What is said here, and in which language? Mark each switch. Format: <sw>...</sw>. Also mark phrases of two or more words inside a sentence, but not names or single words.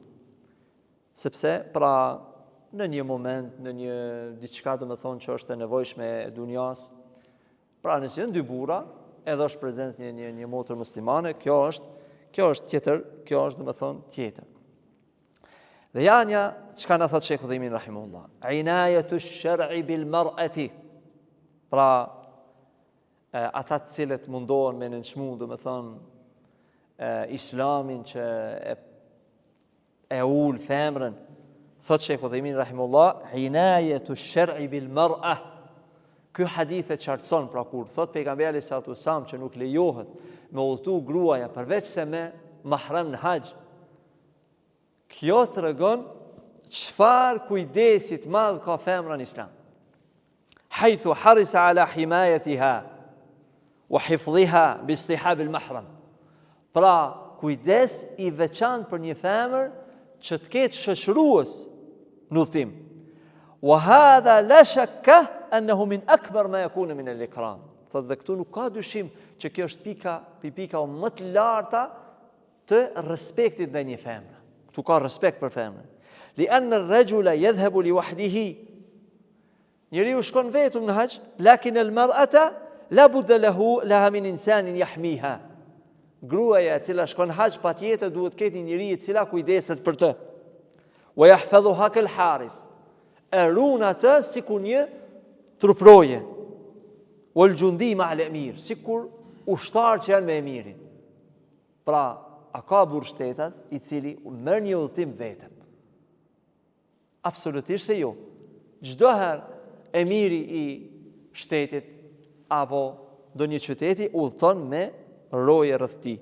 <sq>Sepse pra në një moment, në një diçka do të thonë që është e nevojshme e dunjas, pra nëse janë dy burra, edhe është prezencë një motër muslimane, kjo është tjetër, kjo është do të thonë tjetër. Dhe janja, çka na thot Sheikh Uthaymin rahimahullah,</sq> <ar>عناية الشرع بالمرأة.</ar> <sq>Pra ata të cilët mundohen me nënçmu, do të thonë islamin që e ul femrën. Thot Sheikh Uthaymin rahimahullah,</sq> <ar>عناية الشرع بالمرأة.</ar> <sq>Ky hadith e qartëson, pra kur thot pejgamberi</sq> <ar>صلى الله عليه وسلم</ar> <sq>që nuk lejohet me udhëtu gruaja përveç se me mahram në haxh. Kjo tregon çfarë kujdesi të madh ka femra në Islam.</sq> <ar>حيث حرص على حمايتها وحفظها باستصحاب المحرم.</ar> <sq>Pra kujdes i veçantë për një femër që të ketë shoqërues në udhtim.</sq> <ar>وهذا لا شك أنه من أكبر ما يكون من الإكرام.</ar> <sq>Thotë dhe këtu nuk ka dyshim që kjo është pika më të larta të respektit ndaj një femre. Këtu ka respekt për femrën.</sq> <ar>لأن الرجل يذهب لوحده.</ar> <sq>Njeriu shkon vetëm në haxh,</sq> <ar>لكن المرأة لا بد لها من إنسان يحميها.</ar> <sq>Gruaja e cila shkon haxh patjetër duhet të ketë një njeri i cila kujdeset për të.</sq> <ar>ويحفظها كالحارس.</ar> <sq>E ruan atë sikur një truproje.</sq> <ar>والجندي مع الأمير,</ar> <sq>sikur ushtar që janë me emirin. Pra, a ka burr shtetas i cili merr një udhtim vetëm? Absolutisht se jo. Çdo herë emiri i shtetit apo ndonjë qyteti udhton me roje rreth tij.</sq>